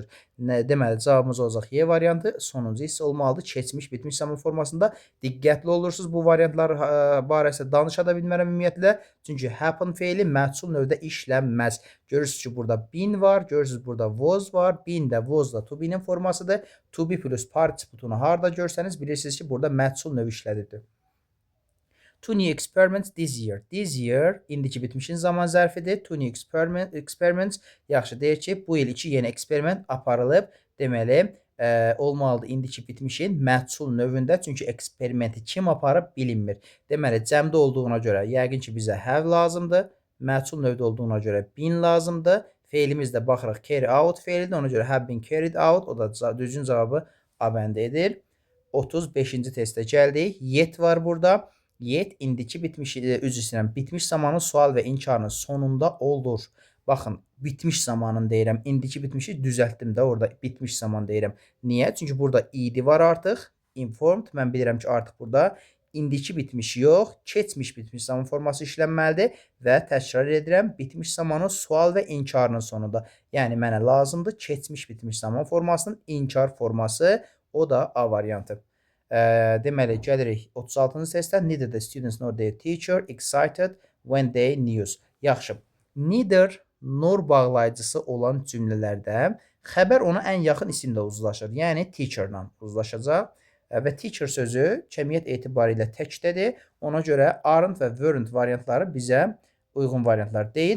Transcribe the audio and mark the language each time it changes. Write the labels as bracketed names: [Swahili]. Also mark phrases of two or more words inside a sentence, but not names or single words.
[Azerbaijani] Deməli, cavabımız olacaq Y variantı, sonuncu hissə olmalıdır. Keçmiş, bitmiş zaman formasında diqqətli olursunuz. Bu variantlar barəsində danışa da bilmərəm ümumiyyətlə. Çünki happen feili məhsul növdə işlənməz. Görürsünüz ki, burada been var, görürsünüz burada was var. Been də was da [English] to be'nin [Azerbaijani] formasıdır. [English] To be plus participle'unu [Azerbaijani] harda görsəniz bilirsiniz ki, burada məhsul növü işlədirdir. [English] Two new experiments this year. This year [Azerbaijani] indiki bitmişin zaman zərfidir. [English] Two new experiments [Azerbaijani] yaxşı deyir ki, bu il 2 yeni eksperiment aparılıb. Deməli, olmalıdır indiki bitmişin məhsul növündə. Çünki eksperimenti kim aparıb bilinmir. Deməli, cəmdə olduğuna görə yəqin ki, bizə have lazımdır. Məhsul növdə olduğuna görə been lazımdır. Feilimiz də baxırıq [English] carry out [Azerbaijani] feilidir. Ona görə [English] have been carried out. [Azerbaijani] O da düzgün cavabı A bəndə edir. 35-ci testə gəldik. Yet var burada. Yet indiki bitmiş, bitmiş zamanın sual və inkarının sonunda olur. Baxın, bitmiş zamanın deyirəm. İndiki bitmişi düzəltdim də orada bitmiş zaman deyirəm. Niyə? Çünki burada id var artıq. [English] Informed. [Azerbaijani] Mən bilirəm ki, artıq burada indiki bitmiş yox, keçmiş bitmiş zaman forması işlənməlidir və təkrar edirəm, bitmiş zamanın sual və inkarının sonunda. Yəni mənə lazımdır keçmiş bitmiş zaman formasının inkar forması, o da A variantı. Deməli gəlirik 36-cı testə. [English] Neither the students nor their teacher excited when they news. [Azerbaijani] Yaxşı. [English] Neither nor [Azerbaijani] bağlayıcısı olan cümlələrdə xəbər ona ən yaxın isimlə uzlaşır. Yəni teacher-la uzlaşacaq. Və teacher sözü cəmiyyət etibarilə təkdədir. Ona görə aren't və weren't variantları bizə uyğun variantlar deyil.